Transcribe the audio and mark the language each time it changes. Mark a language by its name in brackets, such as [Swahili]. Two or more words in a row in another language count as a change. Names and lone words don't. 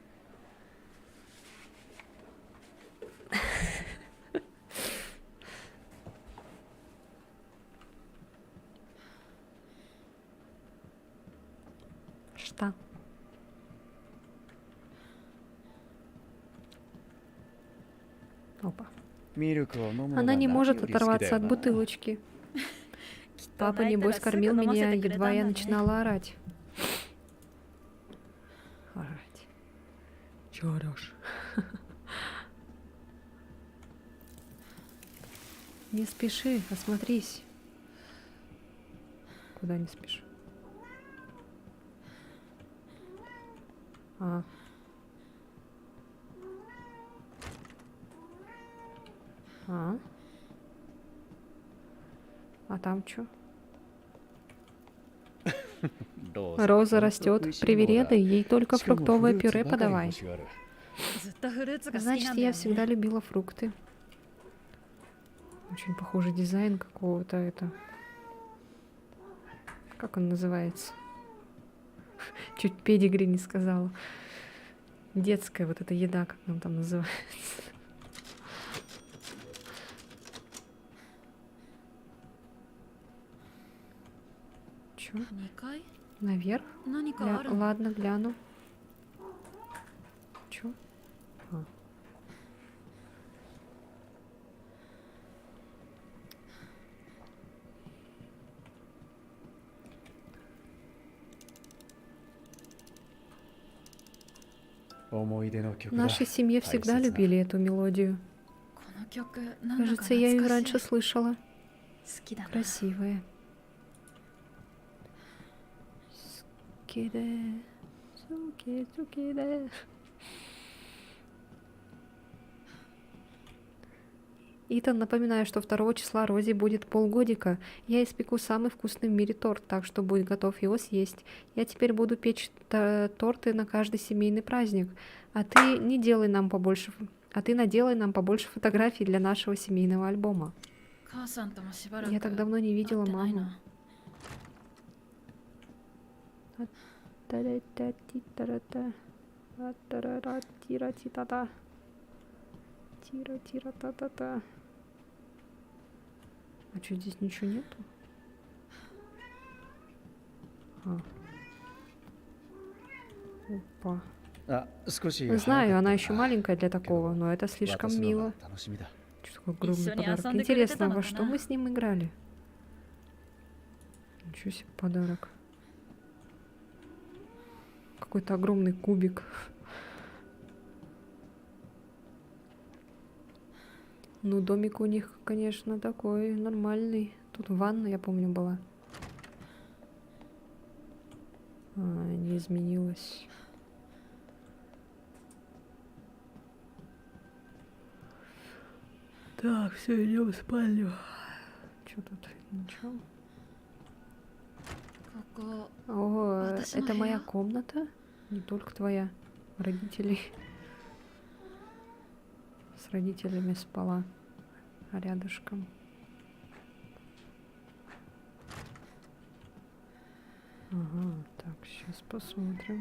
[Russian] Что? Опа. [Japanese] ミルクを飲むのが [Russian] Она не [Japanese] 何 [Russian] может [Japanese] より好きだ [Russian] оторваться [Japanese] よ [Russian] от [Japanese] な [Russian] бутылочки. [Japanese] きっと [Russian] Папа, [Japanese] 泣いた [Russian] небось, [Japanese] らすぐ [Russian] кормил [Japanese] 飲ませ [Russian] меня, [Japanese] てくれたん [Russian] едва [Japanese] だ [Russian] я [Japanese] ね [Russian] начинала орать. Орать. Чё орёшь? Не спеши, осмотрись. Куда не спеши? А. А. А там чё? [Japanese] ロ [Russian] Роза растет, привередай, ей только [Japanese] しかも [Russian] фруктовое [Japanese] フルーツ [Russian] пюре [Japanese] ばかり [Russian] подавай. [Japanese] 欲しがるずっとフルーツが好き [Russian] Значит, [Japanese] なんだよ [Russian] я [Japanese] ね [Russian] всегда любила фрукты. Очень похожий дизайн какого-то это. Как он называется? Чуть педигри не сказала. Детская вот эта еда, как она там называется. Чё? [Japanese] 2階 [Russian] Наверх? [Japanese] 何かあるの [Russian] Ладно, гляну. Чё? А. В нашей семье всегда любили эту мелодию. [Japanese] この曲なんだか [Russian] Кажется, я ее [Japanese] 懐かしい [Russian] раньше слышала. [Japanese] 好きだな [Russian] Красивая. Скиде. Суки-сукиде. Итан, напоминаю, что 2 числа Розе будет полгодика. Я испеку самый вкусный в мире торт, так что будь готов его съесть. Я теперь буду печь торты на каждый семейный праздник. А ты наделай нам побольше фотографий для нашего семейного альбома. [Japanese] 母さんともしばらく [Russian] Я так давно не видела [Japanese] 会ってないな [Russian] маму. Та-ра-та-ти-та-ра-та. А-та-ра-ра-ти-ра-ти-та-та. Тира-тира-та-та-та. А что, здесь ничего нету? А. Опа. [Japanese] あ、少し [Russian] Знаю, она [Japanese] 早 [Russian] еще [Japanese] かったな [Russian] маленькая для такого, но это слишком [Japanese] 渡すのが [Russian] мило. [Japanese] 楽しみだ [Russian] Что такое огромный Ещё не подарок? осанды Интересно, крылья-то во там, что да? мы с ним играли? Ничего себе подарок. Какой-то огромный кубик. Ну, домик у них, конечно, такой нормальный. Тут ванна, я помню, была. А, не изменилась. Так, все, идем в спальню. Что тут? Ничего. [Japanese] ここ [Russian] О, [Japanese] 私の [Russian] это моя [Japanese] 部屋? [Russian] комната? Не только твоя. Родителей. С родителями спала. А рядышком. Ага, так, сейчас посмотрим.